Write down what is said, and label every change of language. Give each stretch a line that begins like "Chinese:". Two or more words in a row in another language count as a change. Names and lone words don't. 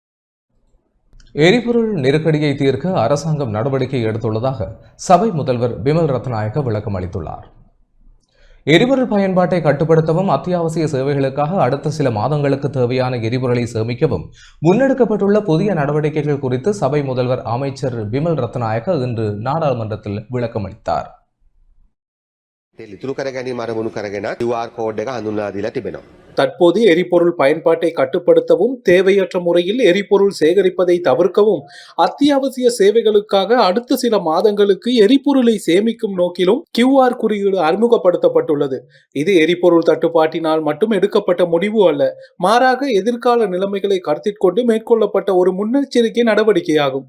Tamil: எரிபொருள் நெருக்கடியை தீர்க்க அரசாங்கம் நடவடிக்கை எடுத்துள்ளதாக சபை முதல்வர் பிமல் ரத்நாயக்க விளக்கம் அளித்துள்ளார். எரிபொருள் பயன்பாட்டை கட்டுப்படுத்தவும் அத்தியாவசிய சேவைகளுக்காக அடுத்த சில மாதங்களுக்கு தேவையான எரிபொருளை சேமிக்கவும் முன்னெடுக்கப்பட்டுள்ள புதிய நடவடிக்கைகள் குறித்து சபை முதல்வர் அமைச்சர் பிமல் ரத்நாயக்க இன்று நாடாளுமன்றத்தில் விளக்கம் அளித்தார்.
Sinhala: ඉතුරු කර ගැනීම අරමුණු කරගෙන
English: QR code
Sinhala: එක හඳුන්වා දීලා තිබෙනවා.
Tamil: தற்போது எரிபொருள் பயன்பாட்டை கட்டுப்படுத்தவும் தேவையற்ற முறையில் எரிபொருள் சேகரிப்பதை தவிர்க்கவும் அத்தியாவசிய சேவைகளுக்காக அடுத்த சில மாதங்களுக்கு எரிபொருளை சேமிக்கும் நோக்கிலும் QR குறியீடு அறிமுகப்படுத்தப்பட்டுள்ளது. இது எரிபொருள் தட்டுப்பாட்டினால் மட்டும் எடுக்கப்பட்ட முடிவு அல்ல, மாறாக எதிர்கால நிலைமைகளை கருத்தில் கொண்டு மேற்கொள்ளப்பட்ட ஒரு முன்னெச்சரிக்கை நடவடிக்கையாகும்.